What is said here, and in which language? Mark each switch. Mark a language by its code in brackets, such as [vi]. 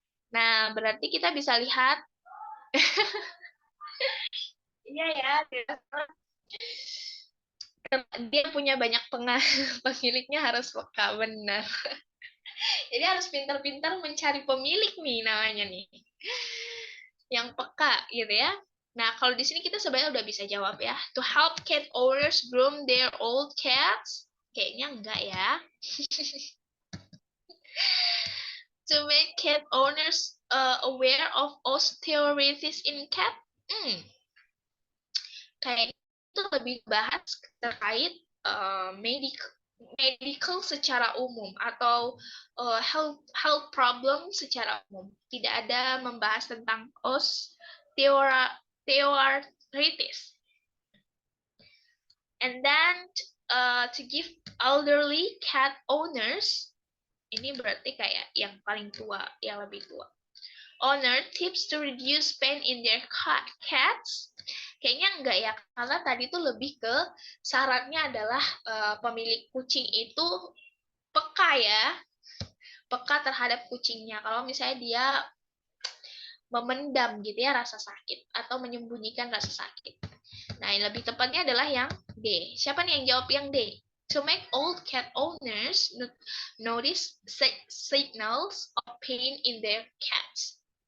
[id] Nah, berarti kita bisa lihat iya ya, dia punya banyak pemiliknya harus peka, benar. Jadi harus pintar-pintar mencari pemilik nih namanya nih. Yang peka gitu ya. Nah, kalau di sini kita sebenarnya udah bisa jawab ya. [en] To help cat owners groom their old cats. [id] Kayaknya enggak ya. [en] To make cat owners aware of osteoarthritis in cat. [id] Kayak itu lebih bahas terkait medical secara umum atau health problem secara umum. Tidak ada membahas tentang osteoarthritis. [en] And then to give elderly cat owners, [id] ini berarti kayak yang paling tua, yang lebih tua. [en] Owner tips to reduce pain in their cats. [id] Kayaknya enggak ya, karena tadi tuh lebih ke syaratnya adalah pemilik kucing itu peka ya, peka terhadap kucingnya. Kalau misalnya dia memendam gitu ya rasa sakit atau menyembunyikan rasa sakit. Nah, yang lebih tepatnya adalah yang D. Siapa nih yang jawab yang D? [en] To make old cat owners notice signals of pain in their cats.